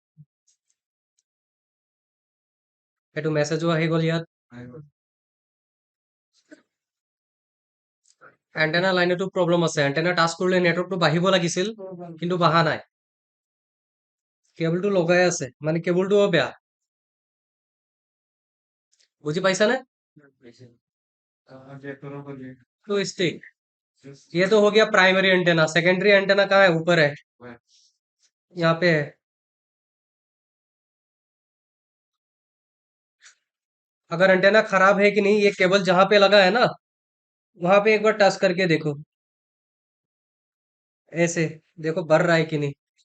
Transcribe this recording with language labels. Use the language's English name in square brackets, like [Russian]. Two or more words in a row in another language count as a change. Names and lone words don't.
[Assamese] সেইটো মেছেজো আহি গ'ল ইয়াত এণ্টেনা লাইনতো প্ৰব্লেম আছে এণ্টেনা টাচ কৰিলে নেটৱৰ্কটো বাঢ়িব লাগিছিল কিন্তু বাঢ়া নাই কেবলটো লগাই আছে মানে কেবলটোও বেয়া বুজি পাইছানে [Hindi] 2 stick ये तो हो गया प्राइमरी एंटेना सेकेंडरी एंटेना कहाँ है ऊपर है यहाँ पे है अगर एंटेना खराब है कि नहीं ये केबल जहां पे लगा है ना वहां पे एक बार टच करके देखो ऐसे देखो भर रहा है कि नहीं